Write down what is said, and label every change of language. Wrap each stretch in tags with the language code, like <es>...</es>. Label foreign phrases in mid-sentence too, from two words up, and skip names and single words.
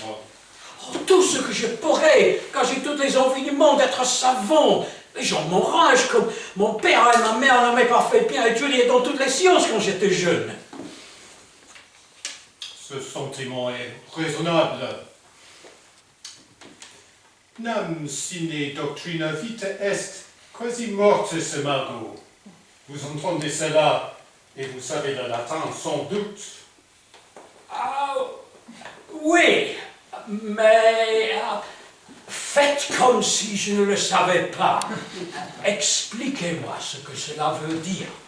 <fr>Oh, tout ce que je pourrais, quand j'ai toutes les envies du monde d'être savant. Les gens m'enragent comme mon père et ma mère n'avaient pas fait bien étudier dans toutes les sciences quand j'étais jeune. Ce sentiment est raisonnable.</fr> <la>Nam sine doctrina vita est quasi mortis imago.</la> <fr>Vous entendez cela et vous savez le latin sans doute. Ah, oui, mais faites comme si je ne le savais pas. Expliquez-moi ce que cela veut dire.</fr>